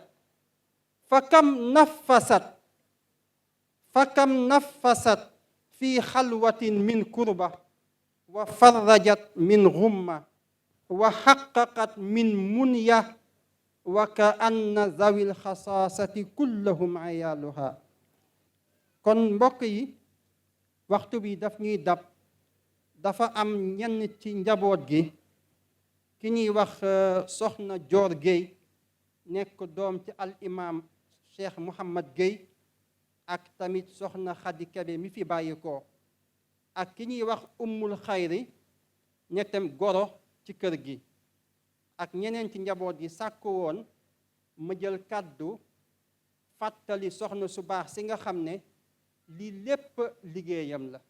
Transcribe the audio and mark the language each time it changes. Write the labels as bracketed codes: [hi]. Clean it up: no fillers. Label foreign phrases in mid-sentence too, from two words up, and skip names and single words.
[ar] فكم نفست في خلوة من كربة، وفرجت من غمة، وحققت من منية، وكأن ذوي الخصاصة كلهم عيالها. [wo] kon mbokk yi waxtu bi daf ñuy dab, dafa am ñenn ci njaboot gi ki ñuy wax soxna Joor Gueye nekk doom ci al imam Cheikh Mouhamad Gueye, ak tamit soxna Xadi Kebe mi fi bàyyi ko, ak ki ñuy wax ummul xayri nektam goro ci kër gi, ak ñeneen ci njaboot gi sàkku woon ma jël kàddu fàttali soxna su baax si nga xam ne lii lépp liggéeyam la.